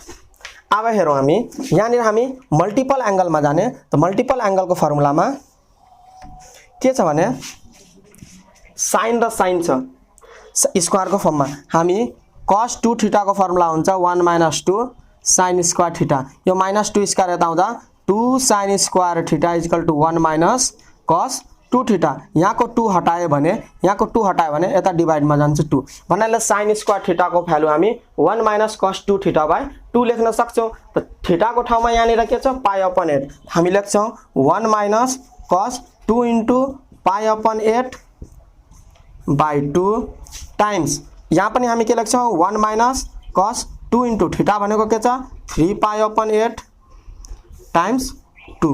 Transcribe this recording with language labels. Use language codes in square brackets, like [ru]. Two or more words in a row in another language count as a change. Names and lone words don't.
[ne] अब हेरौं हामी यहाँनिर हामी [en] multiple angleमा [ne] जाने। त [en] multiple angleको [ne] फर्मुलामा के छ भने साइन र साइन छ स्क्वायर को फर्ममा। हामी [en] cos 2 theta [ne] को फर्मुला हुन्छ [en] 1 minus 2 sine square theta. [ne] यो माइनस 2 स्क्वायर यता आउँदा [en] 2 sine square theta is equal to 1 minus cos 2 theta. [ne] यहाँको 2 हटायो भने यता डिवाइडमा जान्छ 2 भन्नाले [en] sine square theta [ne] को भ्यालु हामी [en] 1 minus cos 2 theta by 2 [ne] लेख्न सक्छौं। त थीटा को ठाउँमा यहाँनिर के छ [en] pi upon 8 [ne] हामी लेख्छौं [en] 1 minus cos 2 into pi upon 8 by 2 times [ne] यहाँ पनि हामी के लेख्छौं [en] 1 minus cos 2 into [ne] थीटा भनेको के छ [en] 3 pi upon 8 times 2.